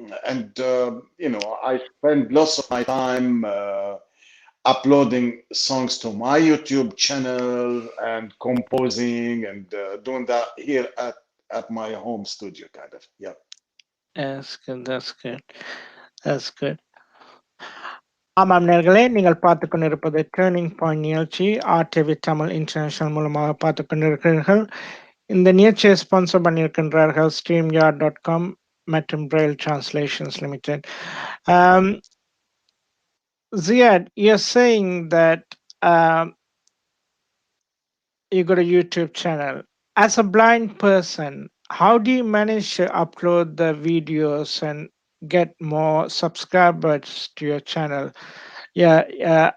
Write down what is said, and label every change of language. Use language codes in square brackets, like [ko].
[en] And I spend lots of my time uploading songs to my YouTube channel and composing and doing that here at my home studio, kind of. Yeah. That's good. That's good. That's good. [ta] ஆமாம் நேர்களே, நீங்கள் பார்த்து கொண்டிருப்பது turning point நிகழ்ச்சி ஆர்டிவி Tamil international மூலமாக பார்த்து கொண்டிருக்கிறீர்கள். இந்த நிகழ்ச்சியை ஸ்பான்சர் பண்ணியிருக்கின்றார்கள் streamyard.com மற்றும் Braille Translations Limited. [en] Um, Ziad, you're saying that um, you got a YouTube channel. As a blind person, how do you manage to upload the videos and get more subscribers to your channel? Yeah, yeah.